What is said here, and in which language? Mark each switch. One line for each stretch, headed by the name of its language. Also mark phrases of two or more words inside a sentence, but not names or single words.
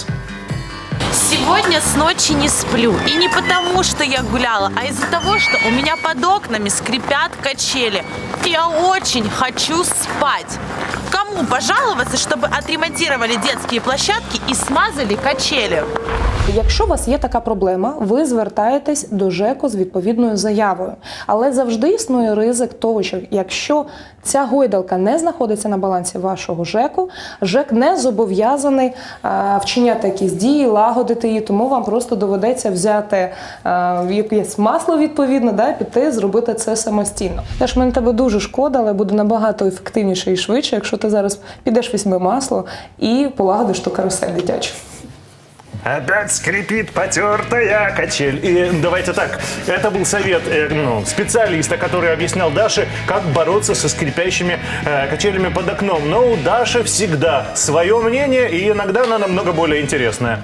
Russian: Сегодня с ночи не сплю. И не потому, что я гуляла, а из-за того, что у меня под окнами скрипят качели. Я очень хочу спать. Кому пожаловаться, чтобы отремонтировали детские площадки и смазали качели?
Ukrainian: Якщо у вас є така проблема, ви звертаєтесь до ЖЕКу з відповідною заявою. Але завжди існує ризик того, що якщо ця гойдалка не знаходиться на балансі вашого ЖЕКу, ЖЕК не зобов'язаний вчиняти якісь дії, лагодити її, тому вам просто доведеться взяти якесь масло відповідно, піти, зробити це самостійно. Тож мені тебе дуже шкода, але буде набагато ефективніше і швидше, якщо ти зараз підеш візьми масло і полагодиш ту карусель дитячу.
Russian: Опять скрипит потертая качель. И давайте так, это был совет специалиста, который объяснял Даше, как бороться со скрипящими качелями под окном. Но у Даши всегда свое мнение, и иногда оно намного более интересное.